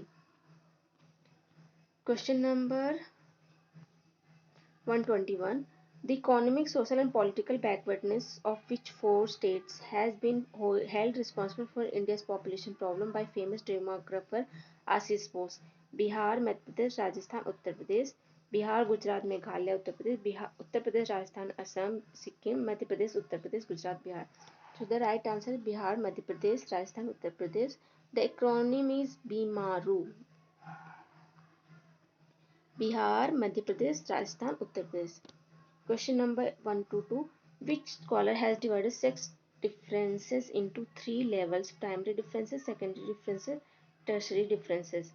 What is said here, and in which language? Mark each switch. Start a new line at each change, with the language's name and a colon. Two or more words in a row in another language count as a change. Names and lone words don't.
English: Question number 121. The economic, social, and political backwardness of which four states has been held responsible for India's population problem by famous demographer Ashish Bose? Bihar, Madhya Pradesh, Rajasthan, Uttar Pradesh. Bihar, Gujarat, Meghalaya, Uttar Pradesh. Bihar, Uttar Pradesh, Rajasthan, Assam, Sikkim, Madhya Pradesh, Uttar Pradesh, Gujarat, Bihar. So the right answer is Bihar, Madhya Pradesh, Rajasthan, Uttar Pradesh. The acronym is BIMARU. Bihar, Madhya Pradesh, Rajasthan, Uttar Pradesh. Question number 122. Which scholar has divided sex differences into three levels: primary differences, secondary differences, tertiary differences?